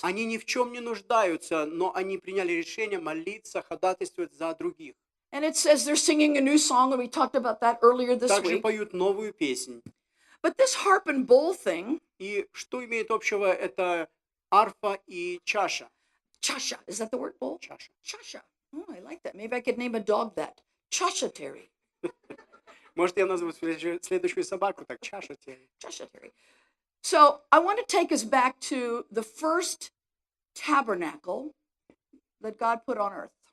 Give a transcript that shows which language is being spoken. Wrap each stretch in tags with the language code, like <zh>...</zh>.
<ru>Они ни в чем не нуждаются, но они приняли решение молиться, ходатайствовать за других.</ru> <en>And it says they're singing a new song, and we talked about that earlier this</en> <ru>Также</ru> <en>week.</en> <ru>поют новую песнь.</ru> <en>But this harp and bowl thing,</en> <ru>И что имеет общего это арфа и чаша?</ru> <en>Chasha, is that the word bowl?</en> <ru>Чаша.</ru> <en>Chasha. Oh, I like that. Maybe I could name a dog that. Chasha Terry.</en> <ru>Может, я назову следующую собаку так, чаша тебе.</ru> <en>Chasha Terry. So I want to take us back to the first tabernacle that God put on earth.</en>